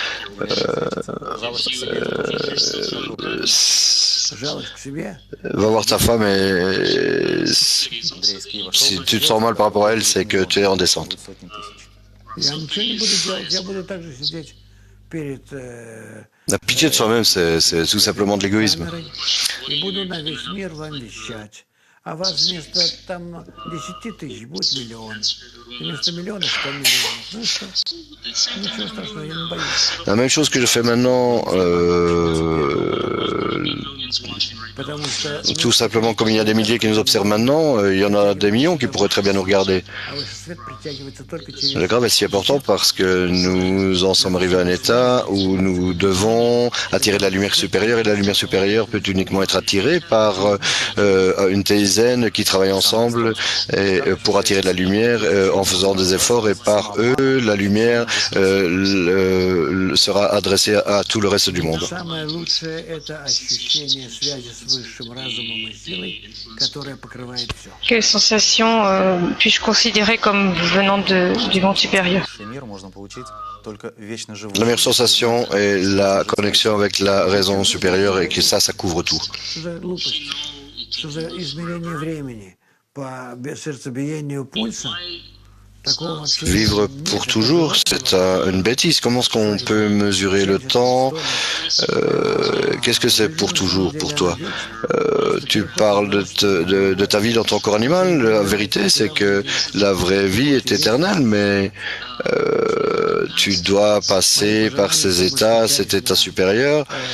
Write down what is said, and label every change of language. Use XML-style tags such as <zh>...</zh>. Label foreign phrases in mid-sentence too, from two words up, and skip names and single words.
<fr>Va voir ta femme et si tu te sens mal par rapport à elle, c'est que tu es en descente. La pitié de soi-même, c'est tout simplement de l'égoïsme.</fr> <ru>А вас вместо там 10 тысяч будет миллион. Вместо миллиона 100 миллионов. Ну что? Ничего страшного, я не боюсь.</ru> <fr>La même chose que je fais maintenant,</fr> <ru>Потому что</ru> <fr>Tout simplement, comme il y a des milliers qui nous observent maintenant, il y en a des millions qui pourraient très bien nous regarder.</fr> <ru>высший свет притягивается только через</ru> <fr>Le grave est si important parce que nous en sommes arrivés à un état où nous devons attirer de la lumière supérieure et la lumière supérieure peut uniquement être attirée par une dizaine qui travaillent ensemble et, pour attirer de la lumière en faisant des efforts et par eux, la lumière sera adressée à tout le reste du monde.</fr> <ru>Самое лучшее — это ощущение связи с высшим разумом и силой, которая покрывает все.</ru> <fr>Quelle sensation puis-je considérer comme venant du monde supérieur?</fr> <ru>Высший мир можно получить только вечно живущим.</ru> <fr>La meilleure sensation est la connexion avec la raison supérieure et que ça couvre tout.</fr> <ru>Что за глупость? Что за измерение времени по сердцебиению пульса? Такого вообще</ru> <fr>Vivre</fr> <ru>нет.</ru> <fr>pour toujours, c'est une bêtise. Comment est-ce qu'on peut mesurer le temps? Qu'est-ce que c'est pour toujours pour toi? Tu parles de ta vie dans ton corps animal. La vérité, c'est que la vraie vie est éternelle, mais tu dois passer par ces états, cet état supérieur.</fr>